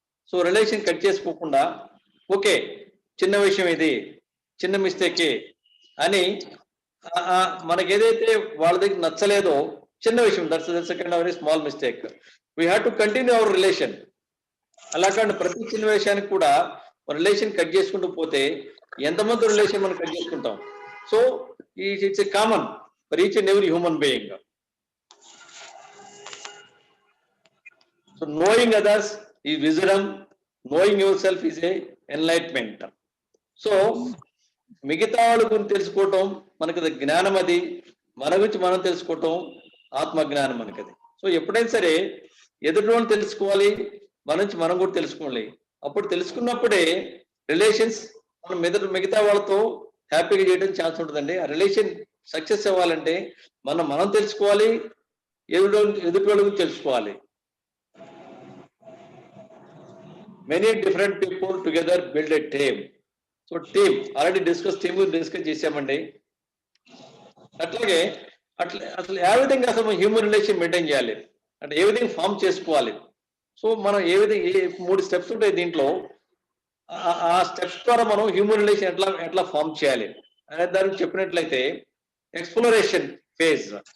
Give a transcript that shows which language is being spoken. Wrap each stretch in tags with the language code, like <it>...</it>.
<te>So relation cut చేసుకోకుండా okay చిన్న విషయం ఇది, చిన్న మిస్టేకే అని మనకి ఏదైతే వాళ్ళ దగ్గర నచ్చలేదో చిన్న విషయం,</te> <en>That's second very small mistake, we have to continue our relation.</en> <te>అలా కానీ ప్రతి చిన్న విషయానికి కూడా రిలేషన్ కట్ చేసుకుంటూ పోతే ఎంతమంది రిలేషన్ మనం కట్ చేసుకుంటాం.</te> <en>So it's a common for each and every human being. So knowing others is wisdom, knowing yourself is a enlightenment.</en> <te>So మిగతా వాళ్ళ గురించి తెలుసుకోవటం మనకి జ్ఞానం, అది మన గురించి మనం తెలుసుకోవటం ఆత్మజ్ఞానం మనకది. సో ఎప్పుడైనా సరే ఎదుటి వాళ్ళని తెలుసుకోవాలి, మన నుంచి మనం కూడా తెలుసుకోవాలి. అప్పుడు తెలుసుకున్నప్పుడే రిలేషన్స్ మనం మిగతా వాళ్ళతో హ్యాపీగా చేయడం ఛాన్స్ ఉంటుందండి. ఆ రిలేషన్ సక్సెస్ అవ్వాలంటే మనం తెలుసుకోవాలి, ఎదుటి వాళ్ళ గురించి తెలుసుకోవాలి.</te> <en>Many different people together build a team. So team already discuss చేసామండి.</en> <te>అట్లాగే అసలు ఏ విధంగా అసలు హ్యూమన్ రిలేషన్ మెయింటైన్ చేయాలి అంటే ఏ విధంగా ఫామ్ చేసుకోవాలి. సో మనం ఏ విధంగా 3 స్టెప్స్ ఉంటాయి దీంట్లో. ఆ స్టెప్స్ ద్వారా మనం హ్యూమన్ రిలేషన్ ఎట్లా ఫామ్ చేయాలి అనే దానికి చెప్పినట్లయితే ఎక్స్ప్లోరేషన్ ఫేజ్.</te>